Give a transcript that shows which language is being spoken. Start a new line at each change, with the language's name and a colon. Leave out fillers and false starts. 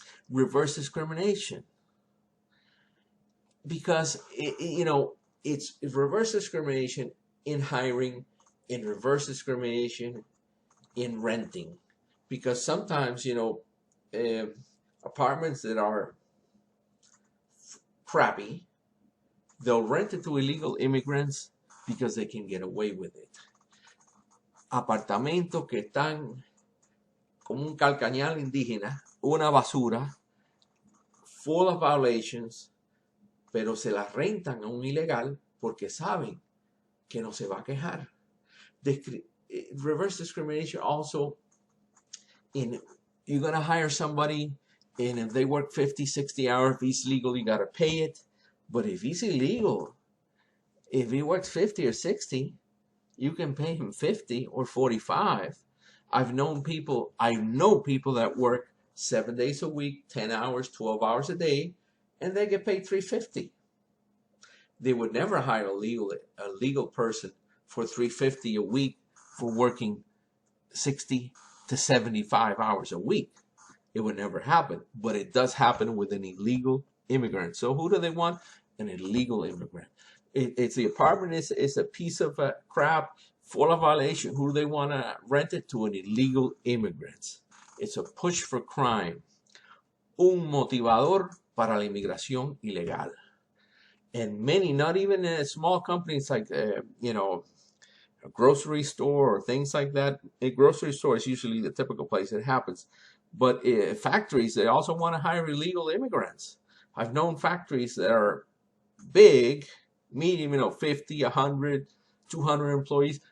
English: Reverse discrimination, because you know, it's reverse discrimination in hiring, in reverse discrimination in renting, because sometimes, you know, apartments that are crappy, they'll rent it to illegal immigrants because they can get away with it.
Spanish: Apartamentos que están como un calcañal indígena, una basura,
English: full of violations,
Spanish: pero se las rentan a un ilegal porque saben que no se va a quejar.
English: Reverse discrimination also in, you're going to hire somebody, and if they work 50, 60 hours, if he's legal, you got to pay it. But if he's illegal, if he works 50 or 60, you can pay him 50 or 45. I know people that work 7 days a week, 10 hours, 12 hours a day, and they get paid $350. They would never hire a legal person for $350 a week for working 60 to 75 hours a week. It would never happen, but it does happen with an illegal immigrant. So who do they want? An illegal immigrant. It's the apartment is a piece of crap, full of violation. Who do they want to rent it to? An illegal immigrant. It's a push for crime.
Spanish: Un motivador para la inmigración ilegal.
English: And many, not even small companies like, you know, a grocery store or things like that. A grocery store is usually the typical place it happens. But factories, they also want to hire illegal immigrants. I've known factories that are big, medium, you know, 50, 100, 200 employees.